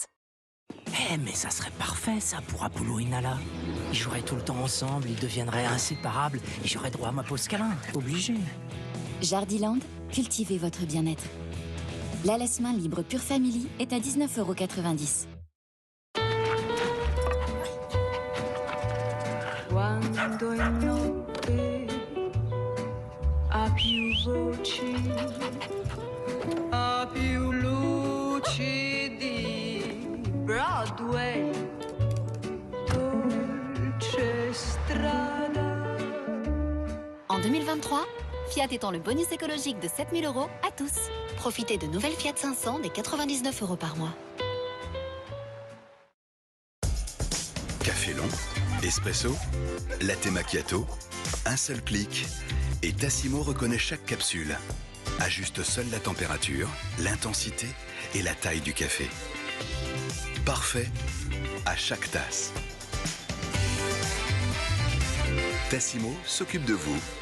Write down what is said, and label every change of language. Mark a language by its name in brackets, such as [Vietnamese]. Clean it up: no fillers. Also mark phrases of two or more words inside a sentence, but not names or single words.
[French] Mais ça serait parfait, ça, pour Apollo et Nala. Ils joueraient tout le temps ensemble, ils deviendraient inséparables, et j'aurais droit à ma pause câlin, obligé. Jardiland, cultivez votre bien-être. L'allaitement libre Pure Family est à 19,90 €. [Italian] Quando è notte a più voci, a più lucidi, Broadway, dolce strada. [French] En 2023, Fiat étend le bonus écologique de 7 000 € à tous. Profitez de nouvelles Fiat 500 des 99 € par mois. Café long, espresso, latte macchiato, un seul clic et Tassimo reconnaît chaque capsule. Ajuste seule la température, l'intensité et la taille du café. Parfait à chaque tasse. Tassimo s'occupe de vous.